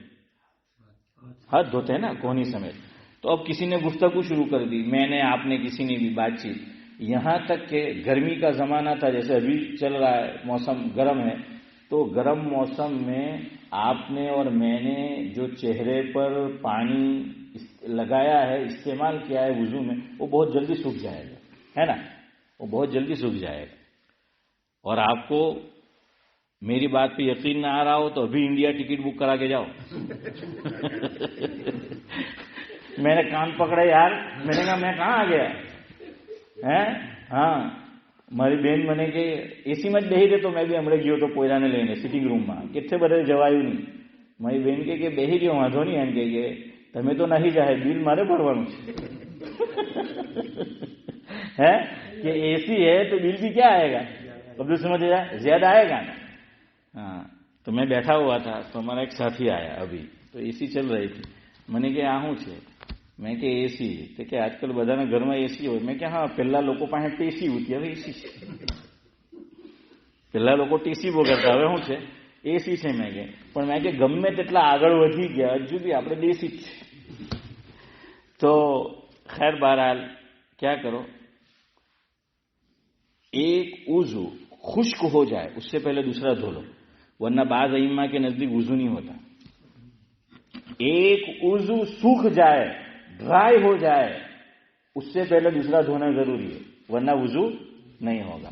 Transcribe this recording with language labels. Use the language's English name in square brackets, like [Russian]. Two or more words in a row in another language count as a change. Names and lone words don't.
[Urdu] ہاتھ دھوتے ہیں نا، کونی سمیت. تو اب کسی نے گفتگو شروع کر دی، میں نے، آپ نے، کسی نے بھی بات چیت، یہاں تک کہ گرمی کا زمانہ تھا، جیسے ابھی چل رہا ہے، موسم گرم ہے، تو گرم موسم میں آپ نے اور میں نے جو چہرے پر پانی لگایا ہے، استعمال کیا ہے وضو میں، وہ بہت جلدی سوکھ جائے گا، ہے نا، وہ بہت جلدی سوکھ جائے گا. اور آپ کو میری بات پہ یقین نہ آ رہا ہو تو ابھی انڈیا ٹکٹ بک کرا کے جاؤ. میں نے کان پکڑے یار، میں نے کہا میں کہاں آ گیا ہے. [Gujarati] ہاں મારી બેન મને કે એસીમાં જ બેહી રહે, તો મેં બી હમણાં ગયો તો પોયરાને લઈને સિટિંગ રૂમમાં, કેટલે બધે જવાયું નહીં. મારી બેન કે બેહી રહ્યો, વાંધો નહીં. એમ કે તમે તો નહીં જાય, બિલ મારે ભરવાનું છે. [Urdu] ہے کہ اے سی ہے تو بل بھی کیا آئے گا؟ اب سمجھ جائے زیادہ آئے گا نا. ہاں تو میں بیٹھا ہوا تھا تو ہمارا ایک ساتھی آیا ابھی، تو اے سی چل رہی تھی. میں نے کہ [Gujarati] આવું છે. મેં કે એસી તો કે આજકાલ બધાના ઘરમાં એસી હોય. મેં કે હા, પહેલા લોકો પાસે ટીસી હતી, હવે એસી છે. પહેલા લોકો ટીસી વગરતા, હવે શું છે? એસી છે. મેં કે પણ મેં કે ગમે તેટલા આગળ વધી ગયા હજુ બી આપણે દેશી જ છે. [Urdu] તો خیر بہرحال کیا کرو، ایک وضو خشک ہو جائے اس سے پہلے دوسرا دھو لو، ورنہ بعض ائمہ کے نزدیک وضو نہیں ہوتا. ایک وضو سوکھ جائے، ڈرائی ہو جائے، اس سے پہلے دوسرا دھونا ضروری ہے، ورنہ وضو نہیں ہوگا.